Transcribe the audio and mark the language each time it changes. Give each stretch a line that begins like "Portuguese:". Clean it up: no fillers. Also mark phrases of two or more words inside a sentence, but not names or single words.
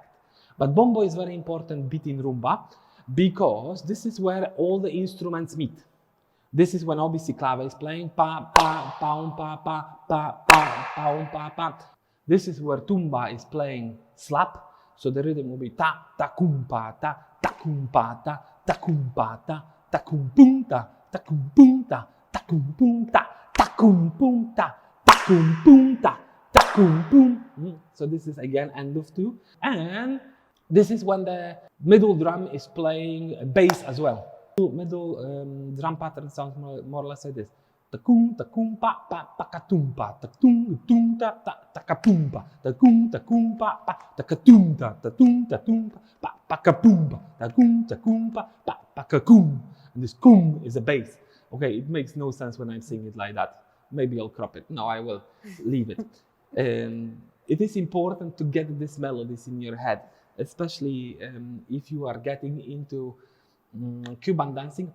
English: But bombo is very important beat in rumba because this is where all the instruments meet. This is when obviously clave is playing pa pa pa pa pa pa pa pa pa pa. This is where tumba is playing slap. So the rhythm will be ta ta kum pa ta kum pa ta kum pa ta kum pum ta kum pum ta kum pum ta kum pum ta kum pum ta kum pum. So this is again end of 2, and this is when the middle drum is playing bass as well. Middle drum pattern sounds more or less like this. Ta-kum pa pa ka tum pa ta-tum ta ta ka pum pa ta-kum pa pa ta-ka-tum pa ka pum pa ta-kum pa ka kum. And this kum is a bass. Okay, it makes no sense when I'm saying it like that. Maybe I'll crop it. No, I will leave it. It is important to get these melodies in your head, especially if you are getting into Cuban dancing.